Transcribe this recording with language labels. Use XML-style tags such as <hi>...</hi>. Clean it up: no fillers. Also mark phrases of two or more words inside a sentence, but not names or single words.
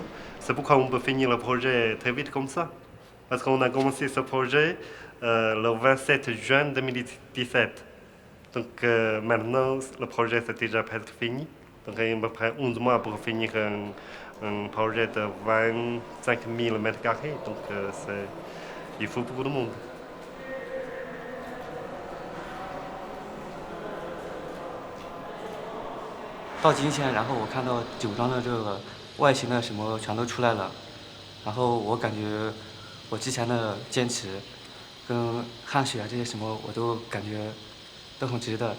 <fr>C'est pourquoi on peut finir le projet très vite comme ça. Parce qu'on a commencé ce projet le 27 juin 2017. Donc, maintenant, le projet c'est déjà presque fini. Donc, il y a à peu près 11 mois pour finir un projet de 25 000 mètres carrés. Donc, il faut beaucoup de monde.</fr> <zh>到今天，然后我看到酒庄的这个外形的什么全都出来了，然后我感觉我之前的坚持，跟汗水啊这些什么，我都感觉都很值得。</zh>